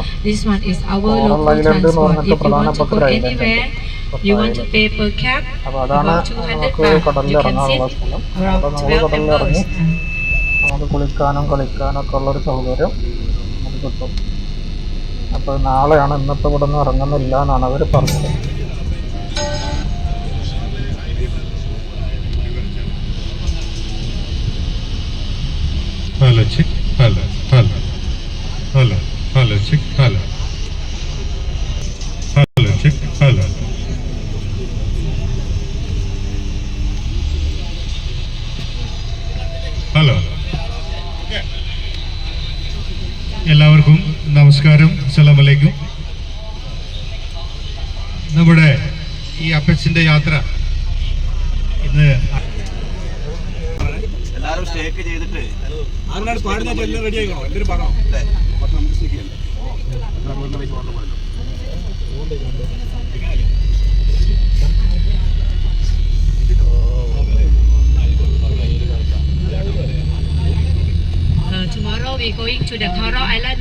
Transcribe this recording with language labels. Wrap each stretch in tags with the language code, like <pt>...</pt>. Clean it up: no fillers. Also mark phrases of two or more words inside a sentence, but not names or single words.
<ml>കോറൽ ഐലൻഡ് എന്ന് പറഞ്ഞിട്ട് പ്രധാനപ്പെട്ട ഒരു ഐലൻഡ് ഉണ്ട്. അപ്പോൾ അതാണ് നമുക്ക് കടലിൽ ഇറങ്ങാനുള്ള സ്ഥലം. അവിടെ നമ്മൾ കടലിൽ ഇറങ്ങി നമുക്ക് കുളിക്കാനും കളിക്കാനും ഒക്കെ ഉള്ളൊരു സൗകര്യം നമുക്ക് കിട്ടും. അപ്പോൾ നാളെയാണ്, ഇന്നിപ്പോൾ ഇവിടെ നിന്ന് ഇറങ്ങുന്നില്ല എന്നാണ് അവർ പറഞ്ഞത്.</ml> <en>Hello chick, hello, hello, hello, hello chick, hello, hello chick, hello, hello.</en> <ml>എല്ലാവർക്കും നമസ്കാരം,</ml> <ar>السلام عليكم.</ar> <ml>നമ്മുടെ ഈ അപ്പച്ചിന്റെ യാത്ര ഇന്ന് എല്ലാവരും സ്റ്റേക്ക് ചെയ്തിട്ട് ആരാണ് പാടുന്നത് എല്ലാം റെഡി ആയിക്കണോ? എന്തൊരു പണം</ml> <en>Tomorrow we're going to the Coral Island.</en>